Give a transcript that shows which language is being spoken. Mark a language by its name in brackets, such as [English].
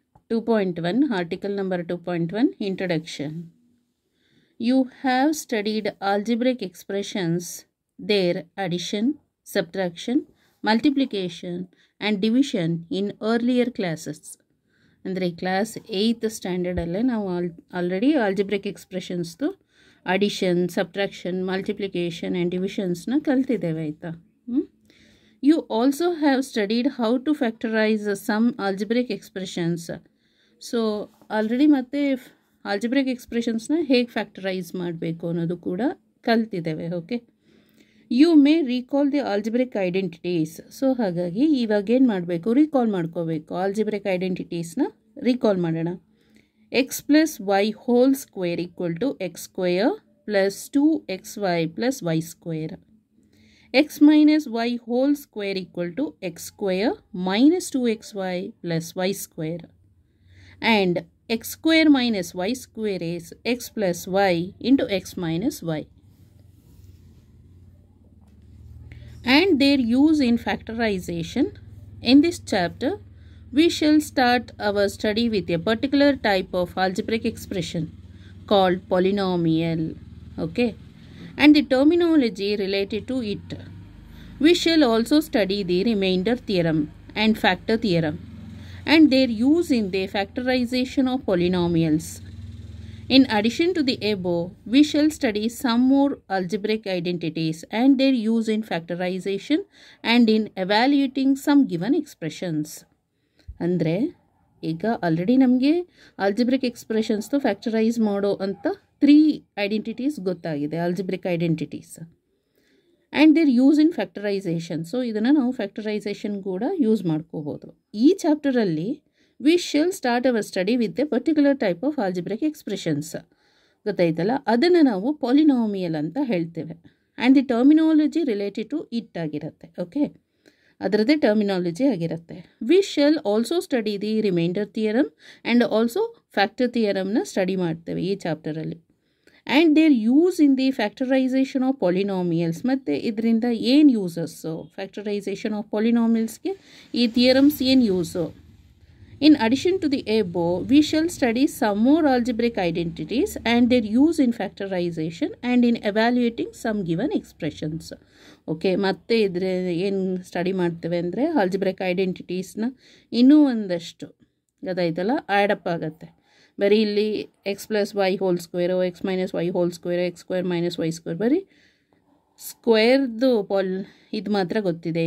[English] 2.1 Article number 2.1 Introduction. You have studied algebraic expressions, their addition, subtraction, multiplication and division in earlier classes. [Kannada] ಅಂದರೆ class 8th ಸ್ಟ್ಯಾಂಡರ್ಡಲ್ಲೇ ನಾವು already algebraic ಎಕ್ಸ್ಪ್ರೆಷನ್ಸ್ದು addition, subtraction, multiplication and ಡಿವಿಷನ್ಸ್ನ ಕಲ್ತಿದ್ದೇವೆ ಆಯಿತಾ. [English] You also have studied how to factorise some algebraic expressions. [Kannada] So already ಮತ್ತೆ algebraic ಎಕ್ಸ್ಪ್ರೆಷನ್ಸ್ನ ಹೇಗೆ factorise ಮಾಡಬೇಕು ಅನ್ನೋದು ಕೂಡ ಕಲ್ತಿದ್ದೇವೆ. [English] Okay, you may recall the algebraic identities. [Kannada] So ಹಾಗಾಗಿ ಇವಾಗ ಏನು ಮಾಡಬೇಕು, ರೀಕಾಲ್ ಮಾಡ್ಕೋಬೇಕು. ಆಲ್ಜಿಬ್ರಿಕ್ ಐಡೆಂಟಿಟೀಸ್ನ ರೀಕಾಲ್ ಮಾಡೋಣ. [English] X plus y whole square equal to x square plus 2xy plus y square. X minus y whole square equal to x square minus 2xy plus y square. And x square minus y square is x plus y into x minus y. And their use in factorization. In this chapter, we shall start our study with a particular type of algebraic expression called polynomial. Okay, and the terminology related to it. We shall also study the remainder theorem and factor theorem and their use in the factorization of polynomials. In addition to the above, we shall study some more algebraic identities and their use in factorization and in evaluating some given expressions. [Kannada] ಅಂದರೆ ಈಗ already ನಮಗೆ algebraic ಎಕ್ಸ್ಪ್ರೆಷನ್ಸ್ದು factorise ಮಾಡೋ ಅಂತ 3 identities ಗೊತ್ತಾಗಿದೆ, [English] Algebraic identities and their use in factorisation. [Kannada] So ಇದನ್ನು ನಾವು factorisation ಕೂಡ use ಮಾಡ್ಕೋಬೋದು. ಈ ಚಾಪ್ಟರಲ್ಲಿ [English] we shall start our study with a particular type of algebraic expressions. [Kannada] ಗೊತ್ತಾಯ್ತಲ್ಲ, ಅದನ್ನು ನಾವು ಪಾಲಿನಾಮಿಯಲ್ ಅಂತ ಹೇಳ್ತೇವೆ. [English] and the terminology related to it [Kannada] ಆಗಿರುತ್ತೆ. ಓಕೆ, ಅದರದ್ದೇ ಟರ್ಮಿನಾಲಜಿ ಆಗಿರುತ್ತೆ. [English] we shall also study the remainder theorem and also factor ಥಿಯರಮ್ನ [Kannada] study ಮಾಡ್ತೇವೆ ಈ ಚಾಪ್ಟರಲ್ಲಿ. [English] And their use in the factorisation of polynomials. [Kannada] ಮತ್ತು ಇದರಿಂದ ಏನು ಯೂಸಸ್ಸು, ಫ್ಯಾಕ್ಟರೈಸೇಷನ್ ಆಫ್ ಪಾಲಿನಾಮಿಯಲ್ಸ್ಗೆ ಈ ಥಿಯರಮ್ಸ್ ಏನು use. [English] In addition to the above, we shall study some more algebraic identities and their use in factorization and in evaluating some given expressions. [Kannada] Okay, ಮತ್ತೆ ಇದ್ರೆ ಏನು study ಮಾಡ್ತೇವೆ ಅಂದರೆ ಆಲ್ಜಿಬ್ರಿಕ್ ಐಡೆಂಟಿಟೀಸ್ನ ಇನ್ನೂ ಒಂದಷ್ಟು ಗೊತ್ತಾಯ್ತಲ್ಲ ಆ್ಯಡಪ್ ಆಗುತ್ತೆ. ಬರೀ ಇಲ್ಲಿ X plus Y whole square, X minus Y whole square, X square minus Y square, ಬರೀ ಸ್ಕ್ವೇರ್ದು ಇದು ಮಾತ್ರ ಗೊತ್ತಿದೆ.